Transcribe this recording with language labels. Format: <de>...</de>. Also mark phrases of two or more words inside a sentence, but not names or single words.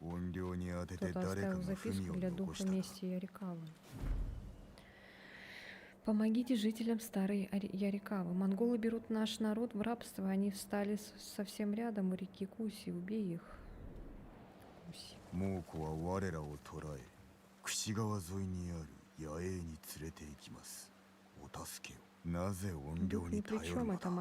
<ja>怨霊に当てて</ja> <ru>Кто-то</ru> <ja>誰か</ja> <ru>оставил</ru> <ja>が</ja> <ru>записку</ru> <ja>文を</ja> <ru>для</ru> <ja>残</ja> <ru>духа</ru> <ja>したな。</ja> <ru>мести Ярикавы. Помогите жителям старой Ярикавы. Монголы берут наш народ в рабство. Они встали совсем рядом у реки Куси. Убей их. Куси.</ru> <ja>猛虎は我らを捕らえ、櫛川沿いにある野営に連れて行きます。お助けを。なぜ怨霊</ja> <ru>Дух ни</ru> <ja>に</ja> <ru>при</ru> <ja>頼る</ja> <ru>чем.</ru> <ja>の</ja> <ru>Это</ru> <ja>だ。</ja>